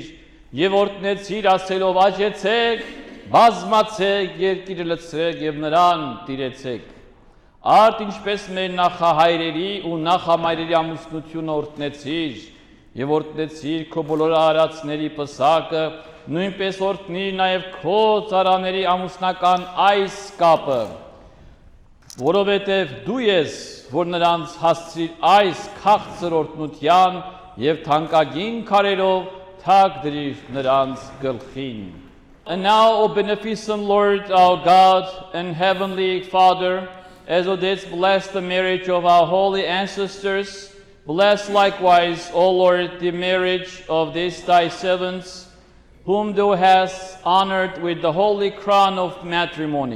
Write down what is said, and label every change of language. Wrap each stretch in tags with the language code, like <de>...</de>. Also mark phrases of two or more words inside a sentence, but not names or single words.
<hy>եւ օրտնեցիր ասելով աճեցեք բազմացեք երկիրը լցրեք եւ նրան տիրեցեք արդ ինչպես մեր նախահայրերի ու նախամայրերի ամուսնությունը օրտնեցիր եւ օրտնեցիր քո բոլոր արարածների պսակը նույնպես օրտնի նաեւ քո ծառաների ամուսնական այս կապը որովհետև դու ես, որ նրանց հասցրիր այս քաղցր օրհնության եւ թանկագին քարերով թագ դրիր նրանց գլխին.</hy> <en>And now, O beneficent Lord, our God and Heavenly Father, as thou didst bless the marriage of our holy ancestors, bless likewise, O Lord, the marriage of these thy servants, whom thou hast honored with the holy crown of matrimony.</en>